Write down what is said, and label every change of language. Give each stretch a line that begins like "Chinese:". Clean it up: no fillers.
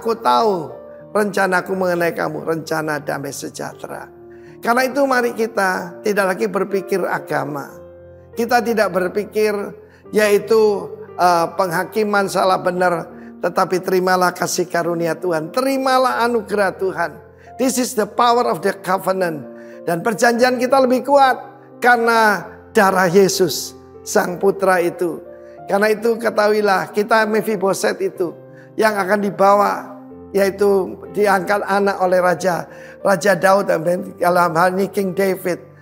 Indonesian: Aku tahu rencanaku mengenai kamu, rencana damai sejahtera. Karena itu mari kita tidak lagi berpikir agama. Kita tidak berpikir yaitu penghakiman salah benar, tetapi terimalah kasih karunia Tuhan, terimalah anugerah Tuhan.
English: This is the power of the covenant.
Indonesian: Dan perjanjian kita lebih kuat karena darah Yesus, Sang Putra itu. Karena itu ketahuilah kita Mephiboset itu yang akan dibawa, yaitu diangkat anak oleh Raja Daud dalam hal ini King David.